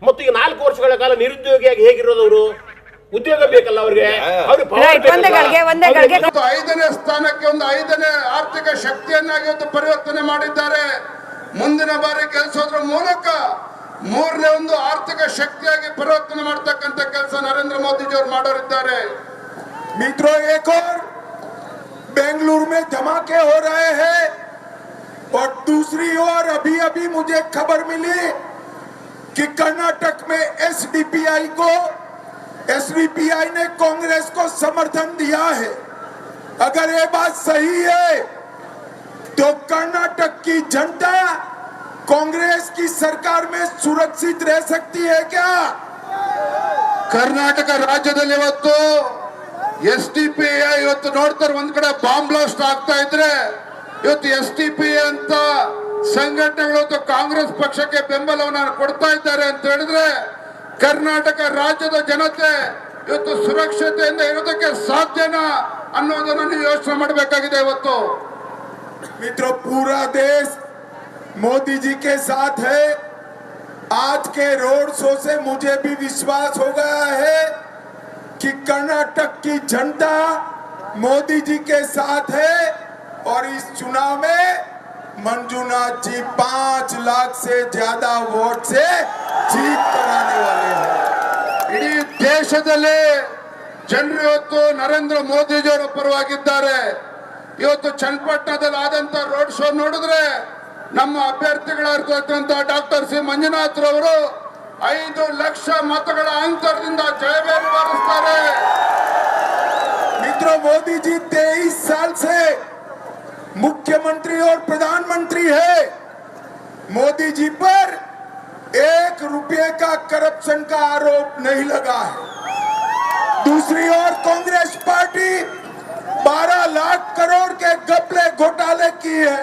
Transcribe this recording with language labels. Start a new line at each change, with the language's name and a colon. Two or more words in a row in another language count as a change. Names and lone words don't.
Kannada: ಮತ್ತು ಈಗ 4 ವರ್ಷಗಳ ಕಾಲ ನಿರುದ್ಯೋಗಿಯಾಗಿ ಹೇಗಿರೋದವರು ಉದ್ಯೋಗ ಬೇಕಲ್ಲ ಅವ್ರಿಗೆ. Right, ಒಂದೇ ಗಳಿಗೆ 5ನೇ ಸ್ಥಾನಕ್ಕೆ ಒಂದು 5ನೇ ಆರ್ಥಿಕ ಶಕ್ತಿಯನ್ನಾಗಿ ಇವತ್ತು ಪರಿವರ್ತನೆ ಮಾಡಿದ್ದಾರೆ. ಮುಂದಿನ ಬಾರಿ ಕೆಲಸೋದ್ರ ಮೂಲಕ 3ನೇ ಒಂದು ಆರ್ಥಿಕ ಶಕ್ತಿಯಾಗಿ ಪರಿವರ್ತನೆ ಮಾಡತಕ್ಕಂತ ಕೆಲಸ ನರೇಂದ್ರ ಮೋದಿಜಿ ಅವರು ಮಾಡೋರಿದ್ದಾರೆ.
Hindi: मित्रों, एक और बेंगलुरु में धमाके हो रहे हैं और दूसरी ओर अभी अभी मुझे खबर मिली कि कर्नाटक में एसडीपीआई ने कांग्रेस को समर्थन दिया है। अगर ये बात सही है तो कर्नाटक की जनता कांग्रेस की सरकार में सुरक्षित रह सकती है क्या?
Kannada: ಕರ್ನಾಟಕ ರಾಜ್ಯದಲ್ಲಿ ಇವತ್ತು SDPI ಇವತ್ತು ನೋಡ್ತಾರೆ, ಒಂದ್ ಕಡೆ
English: bomb blast
Kannada: ಆಗ್ತಾ ಇದ್ರೆ ಇವತ್ತು SDPI ಅಂತ ಸಂಘಟನೆಗಳು ಕಾಂಗ್ರೆಸ್ ಪಕ್ಷಕ್ಕೆ ಬೆಂಬಲವನ್ನು ಕೊಡ್ತಾ ಇದ್ದಾರೆ ಅಂತ ಹೇಳಿದ್ರೆ ಕರ್ನಾಟಕ ರಾಜ್ಯದ ಜನತೆ ಇವತ್ತು ಸುರಕ್ಷತೆಯಿಂದ ಇರೋದಕ್ಕೆ ಸಾಧ್ಯನಾ ಅನ್ನೋದನ್ನ ನೀವು ಯೋಚನೆ ಮಾಡಬೇಕಾಗಿದೆ. ಇವತ್ತು
Hindi: मित्रों, पूरा देश मोदी जी के साथ है। आज के
English: road show
Hindi: से मुझे भी विश्वास हो गया है कि कर्नाटक की जनता मोदी जी के साथ है और इस चुनाव में मंजुनाथ जी 5 लाख से ज्यादा वोट से जीत कराने वाले हैं।
Kannada: ಇಡೀ ದೇಶದಲ್ಲಿ ಜನರು ಇವತ್ತು ನರೇಂದ್ರ ಮೋದಿಜಿಯವರ ಪರವಾಗಿದ್ದಾರೆ. ಇವತ್ತು ಚನ್ನಪಟ್ಟಣದಲ್ಲಿ ಆದಂತ
English: road show
Kannada: ನೋಡಿದ್ರೆ ನಮ್ಮ ಅಭ್ಯರ್ಥಿಗಳಾಗಿರ್ತಕ್ಕಂಥ ಡಾಕ್ಟರ್ ಸಿ ಮಂಜುನಾಥ್ ರವರು 5 ಲಕ್ಷ ಮತಗಳ ಅಂತರದಿಂದ ಜಯಬೇರಿ ಬಾರಿಸ್ತಾರೆ.
Hindi: मित्रों, मोदी जी 23 साल से मुख्यमंत्री और प्रधानमंत्री है। मोदी जी पर 1 रुपये का करप्शन का आरोप नहीं लगा है। दूसरी ओर कांग्रेस पार्टी 12 लाख करोड़ के घपले घोटाले की है।